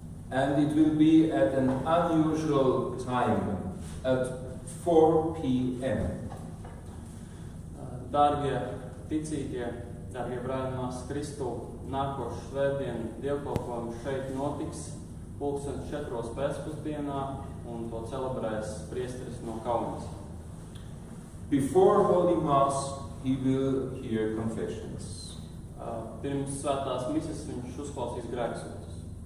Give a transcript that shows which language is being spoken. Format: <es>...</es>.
<en>And it will be at an unusual time, at 4 p.m.</en> <lv>Dārgie ticīgie, dārgie brāļi un māsas Kristū, nākošu svētdienu dievkalpojums šeit notiks 4:00 pēcpusdienā un to celebrēs priesteris no Kaunas.</lv> <en>Before Holy Mass, he will hear confessions.</en> <lv>Pirms svētās mises viņš uzklausīs grēksūdzes.</lv>